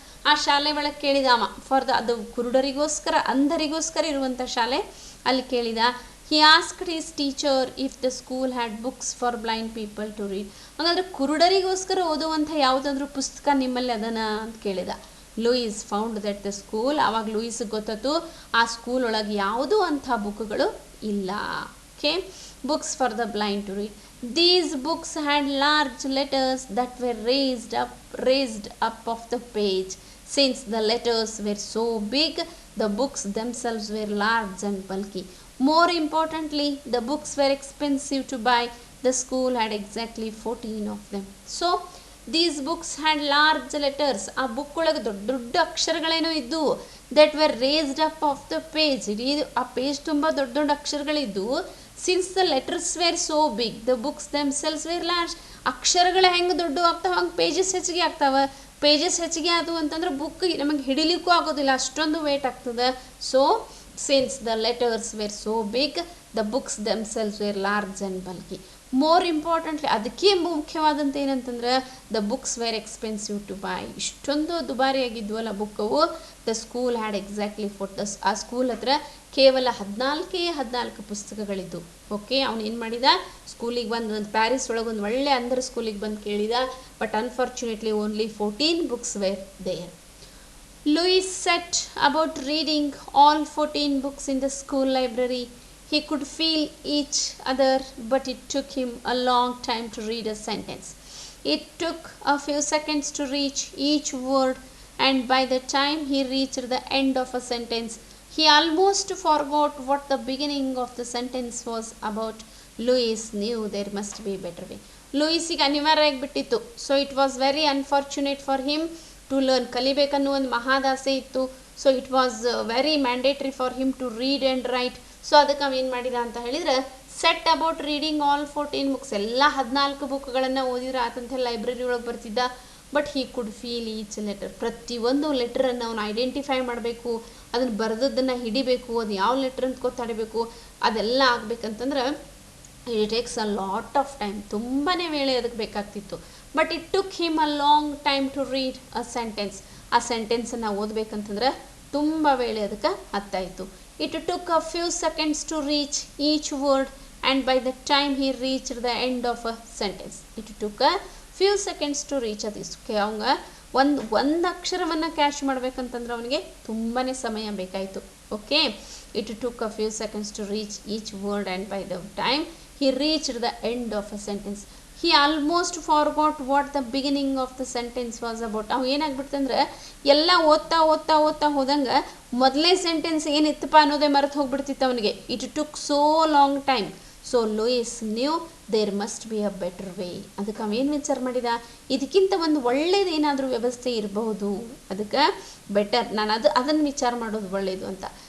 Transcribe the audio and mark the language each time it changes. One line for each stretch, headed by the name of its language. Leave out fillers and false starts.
Kannada: ಆ ಶಾಲೆ ಒಳಗೆ ಕೇಳಿದ ಅವ, ಅದು ಕುರುಡರಿಗೋಸ್ಕರ, ಅಂಧರಿಗೋಸ್ಕರ ಇರುವಂಥ ಶಾಲೆ. ಅಲ್ಲಿ ಕೇಳಿದ.
English: he asked his teacher if the school had books for blind people to read.
Kannada: ಹಾಗಾದ್ರೆ ಕುರುಡರಿಗೋಸ್ಕರ ಓದುವಂಥ ಯಾವುದಾದ್ರೂ ಪುಸ್ತಕ ನಿಮ್ಮಲ್ಲಿ ಅದನ್ನ ಅಂತ ಕೇಳಿದ. Louis
English: Found that the school.
Kannada: ಆವಾಗ ಲೂಯಿಸ್ಗೆ ಗೊತ್ತಾಯ್ತು ಆ ಸ್ಕೂಲ್ ಒಳಗೆ ಯಾವುದೂ ಅಂಥ ಬುಕ್ಗಳು ಇಲ್ಲ.
English: Okay, books for the blind to read. These books had large letters that were raised up of the page. Since the letters were so big, the books themselves were large and bulky. More importantly, the books were expensive to buy. The school had exactly 14 of them. So, these books had large letters.
Kannada: ಆ book ಒಳಗೆ ದೊಡ್ಡ ಅಕ್ಷರಗಳೇನೋ ಇದ್ದು.
English: that were raised up of the page.
Kannada: ಇಡೀ ಆ page ತುಂಬ ದೊಡ್ಡ ಅಕ್ಷರಗಳಿದ್ದು.
English: since the letters were so big, the books themselves were large.
Kannada: ಅಕ್ಷರಗಳು ಹೆಂಗೆ ದೊಡ್ಡ ಆಗ್ತಾವೆ ಹಂಗೆ ಪೇಜಸ್ ಹೆಚ್ಚಿಗೆ ಆಗ್ತಾವೆ. ಪೇಜಸ್ ಹೆಚ್ಚಿಗೆ ಆದವು ಅಂತಂದ್ರೆ ಬುಕ್ ನಮಗೆ ಹಿಡಿಲಿಕ್ಕೂ ಆಗೋದಿಲ್ಲ, ಅಷ್ಟೊಂದು ವೇಟ್ ಆಗ್ತದೆ.
English: So since the letters were so big, the books themselves were large and bulky. More importantly
Kannada: ಅದಕ್ಕೆ ಮುಖ್ಯವಾದಂಥ ಏನಂತಂದ್ರೆ
English: The books were expensive to buy.
Kannada: ಇಷ್ಟೊಂದು ದುಬಾರಿಯಾಗಿದ್ವಲ್ಲ ಬುಕ್ಕವು.
English: the school had exactly
Kannada: ಆ ಸ್ಕೂಲ್ ಹತ್ರ ಕೇವಲ 14 ಪುಸ್ತಕಗಳಿದ್ದು. ಓಕೆ, ಅವನು ಏನು ಮಾಡಿದ? ಸ್ಕೂಲಿಗೆ ಒಂದು ಪ್ಯಾರಿಸ್ ಒಳಗೆ ಒಂದು ಒಳ್ಳೆ ಅಂಧರ ಸ್ಕೂಲಿಗೆ ಬಂದು ಕೇಳಿದ.
English: But unfortunately only 14 books were there. Louis set about reading all 14 books in the school library. He could feel each other, but it took him a long time to read a sentence. It took a few seconds to reach each word, and by the time he reached the end of a sentence, he almost forgot what the beginning of the sentence was about. Louis knew there must be a better way.
Kannada: ಲೂಯಿಸಿಗೆ ಅನಿವಾರ್ಯ ಆಗಿಬಿಟ್ಟಿತ್ತು.
English: So it was very unfortunate for him to learn.
Kannada: ಕಲಿಬೇಕನ್ನೋ ಒಂದು ಮಹಾದಾಸೆ ಇತ್ತು.
English: So it was very mandatory for him to read and write.
Kannada: So ಅದಕ್ಕೆ ಅವೇನು ಮಾಡಿದ ಅಂತ ಹೇಳಿದರೆ,
English: Set about reading all 14 books.
Kannada: ಎಲ್ಲ 14 ಬುಕ್ಗಳನ್ನು ಓದಿದ್ರೆ ಆತಂತೆ ಲೈಬ್ರರಿ ಒಳಗೆ ಬರ್ತಿದ್ದ.
English: But he could feel each letter.
Kannada: ಪ್ರತಿಯೊಂದು ಲೆಟರನ್ನು ಅವನು ಐಡೆಂಟಿಫೈ ಮಾಡಬೇಕು, ಅದನ್ನು ಬರೆದದ್ದನ್ನು ಹಿಡಿಬೇಕು, ಅದು ಯಾವ ಲೆಟರ್ ಅಂತ ಗೊತ್ತಾಡಬೇಕು. ಅದೆಲ್ಲ ಆಗಬೇಕಂತಂದ್ರೆ
English: It takes a lot of time.
Kannada: ತುಂಬಾ ವೇಳೆ ಅದಕ್ಕೆ ಬೇಕಾಗ್ತಿತ್ತು.
English: But it took him a long time to read a sentence.
Kannada: ಆ ಸೆಂಟೆನ್ಸನ್ನು ಓದಬೇಕಂತಂದ್ರೆ ತುಂಬ ವೇಳೆ ಅದಕ್ಕೆ ಹತ್ತಾಯಿತು.
English: It took a few seconds to reach each word, and by the time he reached the end of a sentence. It took a few seconds to reach
Kannada: ಅದಕ್ಕೆ ಅವಂಗ ಒಂದು ಅಕ್ಷರವನ್ನು catch ಮಾಡಬೇಕಂತಂದ್ರೆ ಅವನಿಗೆ ತುಂಬಾ ಸಮಯ ಬೇಕಾಯಿತು.
English: Okay, it took a few seconds to reach each word, and by the time he reached the end of a sentence. He almost forgot what the beginning of the sentence was about.
Kannada: ಅವು ಏನಾಗ್ಬಿಡ್ತಂದ್ರೆ ಎಲ್ಲ ಓದ್ತಾ ಹೋದಂಗೆ ಮೊದಲೇ sentence ಏನಿತ್ತಪ್ಪ ಅನ್ನೋದೇ ಮರೆತು ಹೋಗ್ಬಿಡ್ತಿತ್ತು ಅವನಿಗೆ.
English: It took so long time.
Kannada: So
English: So Louis knew there must be a better way.
Kannada: ಅದಕ್ಕೆ ಅವೇನು ವಿಚಾರ ಮಾಡಿದ, ಇದಕ್ಕಿಂತ ಒಂದು ಒಳ್ಳೇದೇನಾದರೂ ವ್ಯವಸ್ಥೆ ಇರಬಹುದು, ಅದಕ್ಕೆ ಬೆಟರ್ ನಾನು ಅದನ್ನು ವಿಚಾರ ಮಾಡೋದು ಒಳ್ಳೆಯದು ಅಂತ.